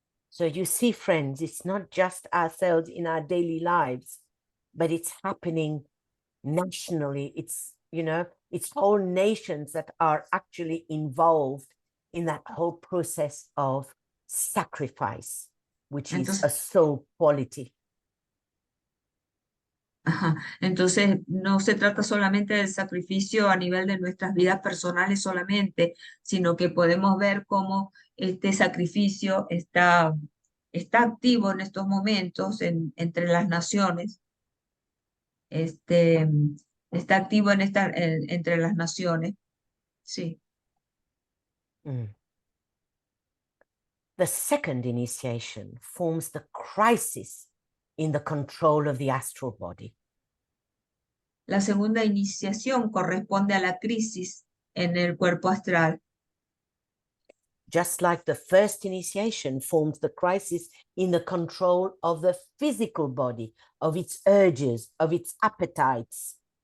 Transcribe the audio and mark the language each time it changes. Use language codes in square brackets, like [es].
[en] So you see, friends, it's not just ourselves in our daily lives, but it's happening nationally. It's, it's whole nations that are actually involved in that whole process of sacrifice, which is a soul quality. Ajá. [es] Entonces, no se trata solamente del sacrificio a nivel de nuestras vidas personales solamente, sino que podemos ver cómo este sacrificio está activo en estos momentos entre las naciones. Está activo entre las naciones. Sí. [en] The second initiation forms the crisis in the control of the astral body. [es] La segunda iniciación corresponde a la crisis en el cuerpo astral. [en] Just like the first initiation forms the crisis in the control of the physical body, of its urges, of its appetites.